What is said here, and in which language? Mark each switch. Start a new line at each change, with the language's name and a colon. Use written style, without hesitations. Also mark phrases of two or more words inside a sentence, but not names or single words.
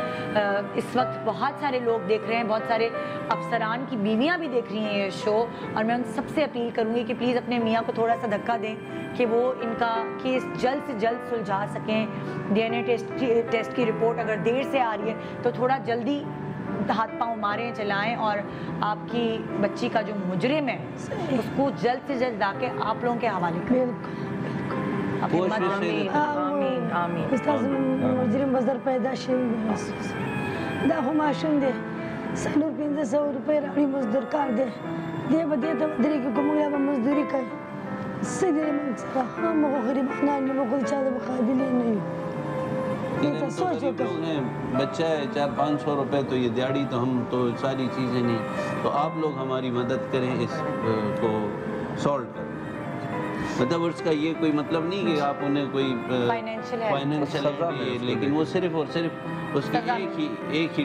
Urdu: اس وقت بہت سارے لوگ دیکھ رہے ہیں، بہت سارے افسران کی بیویاں بھی دیکھ رہی ہیں یہ شو، اور میں ان سب سے اپیل کروں گی کہ پلیز اپنے میاں کو تھوڑا سا دھکا دیں کہ وہ ان کا کیس جلد سے جلد سلجھا سکیں. DNA ٹیسٹ کی رپورٹ اگر دیر سے آ رہی ہے تو تھوڑا جلدی ہاتھ پاؤں ماریں چلائیں، اور آپ کی بچی کا جو مجرم ہے اس کو جلد سے جلد لا کے آپ لوگوں کے حوالے کریں.
Pashto: استاذ مجرم بزر پیدا شوی دا خو ماشوم دی 400-500 روپۍ راوړي مزدور کار دی، دی به دې ته ودرېږي که موږ یا به مزدوري کوي. څه دي د موږ سره؟ موږ خو غریبانان یو، موږ خو د چا د مقابل یې نه یو.
Urdu: بچہ ہے 400-500 روپے تو یہ دیہڑی تو ہم تو ساری چیزیں نہیں، تو آپ لوگ ہماری مدد کریں اس کو سالو کریں. مطلب اس کا یہ کوئی مطلب نہیں کہ آپ انہیں کوئی فائنینشیل، لیکن وہ صرف اور صرف اس کی ایک ہی